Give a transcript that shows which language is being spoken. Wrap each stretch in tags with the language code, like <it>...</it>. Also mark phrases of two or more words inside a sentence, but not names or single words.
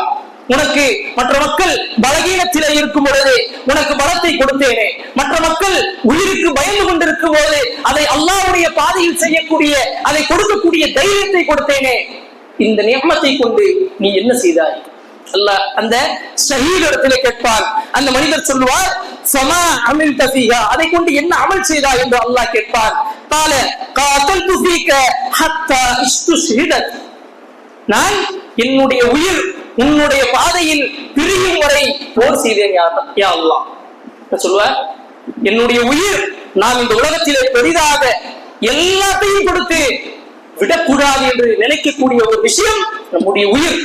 <ta>உனக்கு மற்ற மக்கள் பலகீனத்திலே இருக்கும் பொழுது உனக்கு பலத்தை கொடுத்தேனே, மற்ற மக்கள் உயிருக்கு பயந்து கொண்டிருக்கும் போது அதை அல்லாஹ்வுடைய பாதையில் செய்யக்கூடிய, அதை கொடுக்கக்கூடிய தைரியத்தை கொடுத்தேனே, இந்த நிஅமத்தை கொண்டு நீ என்ன செய்தாய்? அல்லாஹ் அந்த ஷஹீத் இடத்திலே கேட்பார். அந்த மனிதர் சொல்லுவார்,</ta> <ar>فما عملت فيها,</ar> <ta>அதை கொண்டு என்ன அமல் செய்தாய் என்று அல்லாஹ் கேட்பார்.</ta> <ar>قال قاتلت فيك حتى استشهدت,</ar> <ta>நான் என்னுடைய உயிர் உன்னுடைய பாதையில் பிரியும் வரை போர் செய்தேன் யா அல்லாஹ். சொல்லுவார், என்னுடைய உயிர் நான் இந்த உலகத்திலே பெரிதாக எல்லாத்தையும் கொடுத்து விடக்கூடாது என்று நினைக்கக்கூடிய ஒரு விஷயம் நம்முடைய உயிர்.</ta>